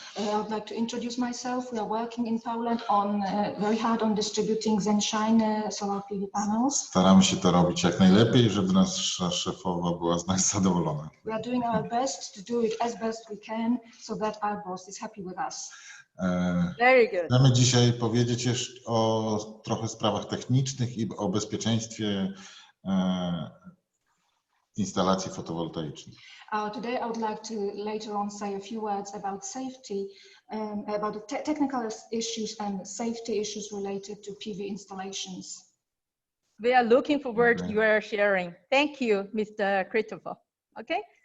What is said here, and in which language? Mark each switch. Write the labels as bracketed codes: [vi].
[en] I would like to introduce myself. We are working in Poland on very hard on distributing ZNShine solar PV panels. [pl] Staramy się to robić jak najlepiej, żeby nasza szefowa była z nas zadowolona. [en] We are doing our best to do it as best we can, so that our boss is happy with us. Very good. [pl] Chcemy dzisiaj powiedzieć jeszcze o trochę sprawach technicznych i o bezpieczeństwie instalacji fotowoltaicznych. [en] Today I would like to later on say a few words about safety, about the technical issues and safety issues related to PV installations. We are looking forward to your sharing. Thank you, Mr. Krzysztof. Okay.